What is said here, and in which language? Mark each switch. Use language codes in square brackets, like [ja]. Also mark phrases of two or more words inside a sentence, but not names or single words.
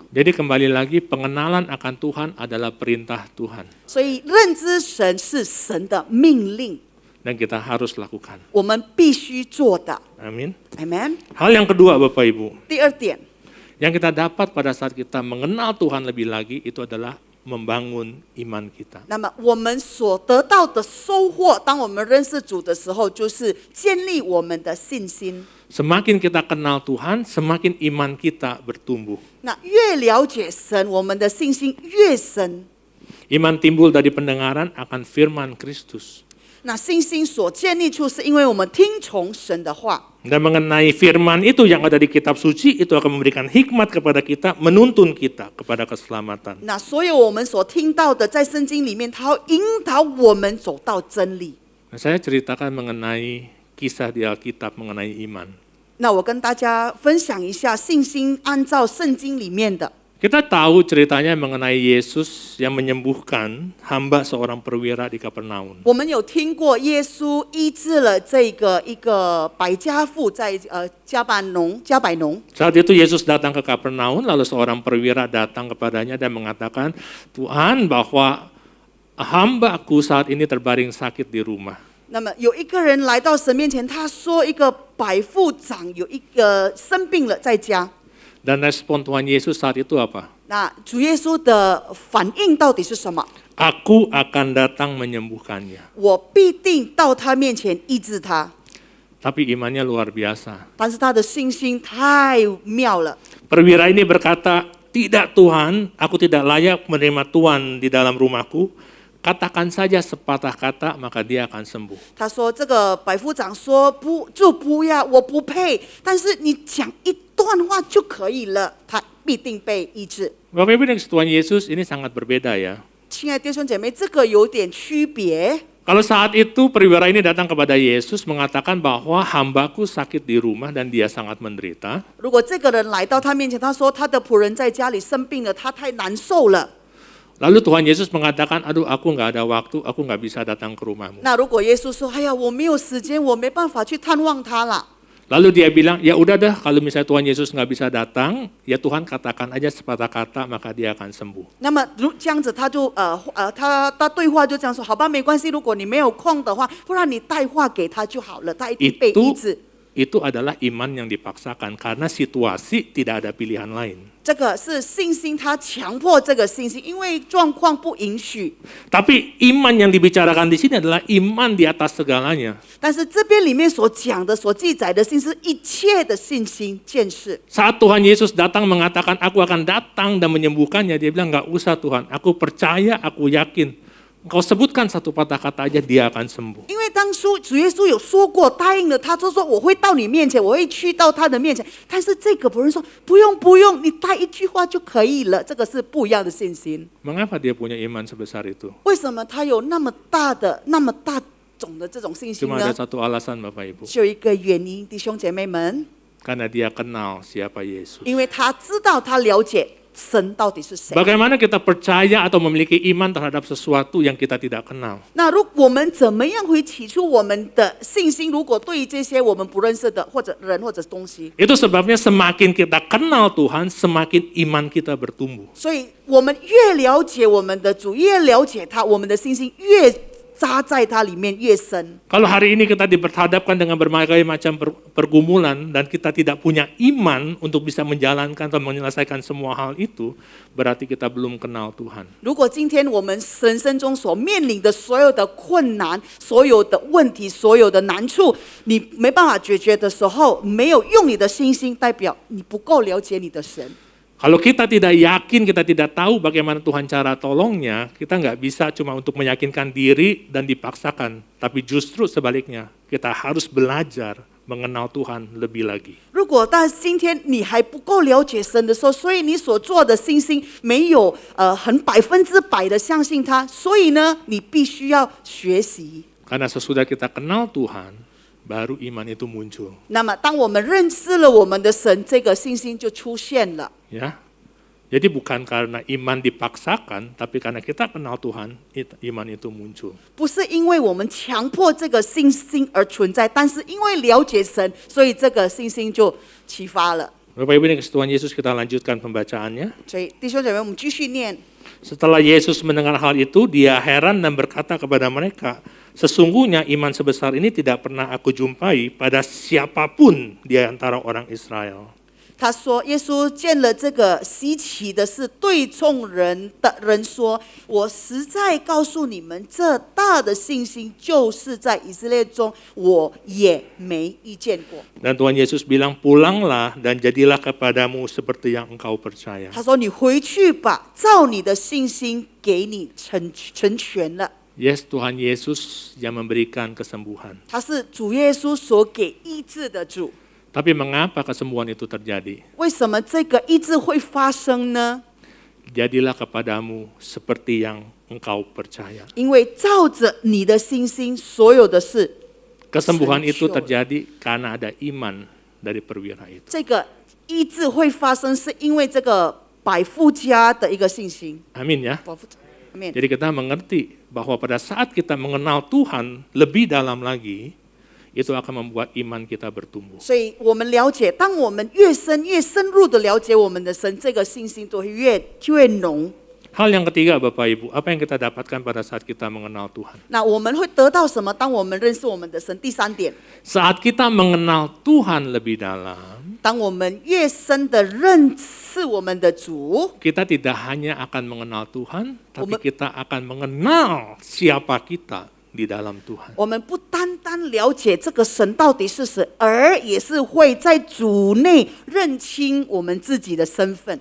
[id] Jadi kembali lagi, pengenalan akan Tuhan adalah perintah Tuhan. [zh] 所以认知神是神的命令， [id] Dan kita harus lakukan. [zh] 我们必须做的。 [id] Amin. [zh] Amen。 [id] Hal yang kedua Bapak Ibu, [zh] 第二点， [id] yang kita dapat pada saat kita mengenal Tuhan lebih lagi, itu adalah membangun iman kita. [zh] 那么我们所得到的收获，当我们认识主的时候，就是建立我们的信心。 [id] Semakin kita kenal Tuhan, semakin iman kita bertumbuh. [zh] 那越了解神，我们的信心越深。 [id] Iman timbul dari pendengaran akan firman Kristus. [zh] 那信心所建立处，是因为我们听从神的话。 [id] Dan mengenai firman itu yang ada di kitab suci, itu akan memberikan hikmat kepada kita, menuntun kita kepada keselamatan. [zh] 那所有我们所听到的，在圣经里面，它要引导我们走到真理。 [id] Nah, saya ceritakan mengenai kisah di Alkitab mengenai iman. [zh] 那我跟大家分享一下信心按照圣经里面的。 [id] Kita tahu ceritanya mengenai Yesus yang menyembuhkan hamba seorang perwira di Kapernaum. [zh] 我们有听过耶稣医治了一个百家妇在加百农。 [id] Saat itu Yesus datang ke Kapernaum, lalu seorang perwira datang kepadanya dan mengatakan, Tuhan, bahwa hamba-Ku saat ini terbaring sakit di rumah. [zh] 那么有一个人来到神面前，他说一个百夫长有一个生病了在家。 [id] Dan respon Tuhan Yesus saat itu apa? [zh] 那主耶稣的反应到底是什么？ [id] Aku akan datang menyembuhkannya. [zh] 我必定到他面前医治他。 [id] Tapi imannya luar biasa. [zh] 但是他的信心太妙了。 [id] Perwira ini berkata, tidak Tuhan, aku tidak layak menerima Tuhan di dalam rumahku. Katakan saja sepatah kata, maka dia akan sembuh. [zh] 他说：“这个百夫长说不就不要，我不配。但是你讲一段话就可以了，他必定被医治。” [id] Bapak Ibu dan Tuhan Yesus ini sangat berbeda ya. [zh] 亲爱的弟兄姐妹，这个有点区别。 [id] Kalau saat itu perwira ini datang kepada Yesus mengatakan bahwa hambaku sakit di rumah dan dia sangat menderita. [zh] 如果这个人来到他面前，他说他的仆人在家里生病了，他太难受了。 [id] Lalu Tuhan Yesus mengatakan, aduh aku nggak ada waktu, aku nggak bisa datang ke rumahmu. [zh] 那如果耶稣说：“哎呀，我没有时间，我没办法去探望他了。” [id] Lalu dia bilang, ya udah dah kalau misalnya Tuhan Yesus nggak bisa datang, ya Tuhan katakan aja sepatah kata maka dia akan sembuh. [zh] 那么这样子，他就他对话就这样说：“好吧，没关系，如果你没有空的话，不然你带话给他就好了，他一定被医治。” [id] Itu adalah iman yang dipaksakan karena situasi tidak ada pilihan lain. [zh] 这个是信心，他强迫这个信心，因为状况不允许。 [id] Tapi iman yang dibicarakan di sini adalah iman di atas segalanya. [zh] 但是这边里面所讲的、所记载的信是一切的信心见识。 [id] Saat Tuhan Yesus datang mengatakan aku akan datang dan menyembuhkannya, dia bilang nggak usah Tuhan, aku percaya, aku yakin. Engkau sebutkan satu patah kata aja dia akan sembuh. [zh] 因为当初主耶稣有说过，答应了他，就说我会到你面前，我会去到他的面前。但是这个仆人说不用，你带一句话就可以了。这个是不一样的信心。 [id] Mengapa dia punya iman sebesar itu? [zh] 为什么他有那么大种的这种信心 [id] Cuma ada [zh] 呢？ [id] satu alasan Bapak Ibu. [zh] 只有一个原因，弟兄姐妹们， [id] Karena dia kenal siapa Yesus. [zh] 因为他知道，他了解神到底是谁。 [id] Bagaimana kita percaya atau memiliki iman terhadap sesuatu yang kita tidak kenal? [zh] 那如果我们怎么样会起初我们的信心？如果对于这些我们不认识的或者人或者东西， [id] Itu sebabnya semakin kita kenal Tuhan, semakin iman kita bertumbuh. [zh] 所以我们越了解我们的主，越了解他，我们的信心越扎在它里面越深。 [id] Kalau hari ini kita diperhadapkan dengan berbagai macam pergumulan dan kita tidak punya iman untuk bisa menjalankan atau menyelesaikan semua hal itu, berarti kita belum kenal Tuhan. [zh] 如果今天我们人生中所面临的所有的困难、所有的问题、所有的难处，你没办法解决的时候，没有用你的信心，代表你不够了解你的神。 [id] Kalau kita tidak yakin, kita tidak tahu bagaimana Tuhan cara tolongnya, kita nggak bisa cuma untuk meyakinkan diri dan dipaksakan. Tapi justru sebaliknya, kita harus belajar mengenal Tuhan lebih lagi. [zh] 如果但今天你还不够了解神的时候，所以你所做的信心没有很100%的相信他，所以呢，你必须要学习。 [id] Karena sesudah kita kenal Tuhan, baru iman itu muncul. [zh] 那么，当我们认识了我们的神，这个信心就出现了。 [id] Ya, jadi bukan karena iman dipaksakan, tapi karena kita kenal Tuhan, iman itu muncul. [zh] 不是因为我们强迫这个信心而存在，但是因为了解神，所以这个信心就启发了。 [id] Bapak Ibu dan Tuhan Yesus, kita lanjutkan pembacaannya. [zh] 所以弟兄姐妹，我们继续念。 [id] Setelah Yesus mendengar hal itu, dia heran dan berkata kepada mereka, sesungguhnya iman sebesar ini tidak pernah aku jumpai pada siapapun di antara orang Israel. [zh] 他说，耶稣见了这个稀奇的事，对众人说：“我实在告诉你们，这大的信心，就是在以色列中，我也没遇见过。” [id] Dan Tuhan Yesus bilang, pulanglah dan jadilah kepadamu seperti yang engkau percaya. [zh] 他说：“你回去吧，照你的信心给你成全了。” [id] Yes, Tuhan Yesus yang memberikan kesembuhan. [zh] 他是主耶稣所给医治的主。 [id] Tapi mengapa kesembuhan itu terjadi? [zh] 为什么这个医治会发生呢？ [id] Jadilah kepadamu seperti yang engkau percaya. [zh] 因为照着你的信心，所有的事 [id] Kesembuhan itu terjadi karena ada iman dari perwira itu. [zh] 这个医治会发生，是因为这个百夫家的一个信心。 [id] Amin ya. Amin. Jadi kita mengerti bahwa pada saat kita mengenal Tuhan lebih dalam lagi, itu akan membuat iman kita bertumbuh. [zh] 所以我们了解，当我们越深入的了解我们的神，这个信心都会越浓。 [id] Hal yang ketiga Bapak Ibu, apa yang kita dapatkan pada saat kita mengenal Tuhan? [zh] 那我们会得到什么？当我们认识我们的神，第三点， [id] Saat kita mengenal Tuhan lebih dalam, [zh] 当我们越深的认识我们的主， [id] kita tidak hanya akan mengenal Tuhan, tapi kita akan mengenal siapa kita di dalam Tuhan. [zh] 我们不单单了解这个神到底是谁，而也是会在主内认清我们自己的身份。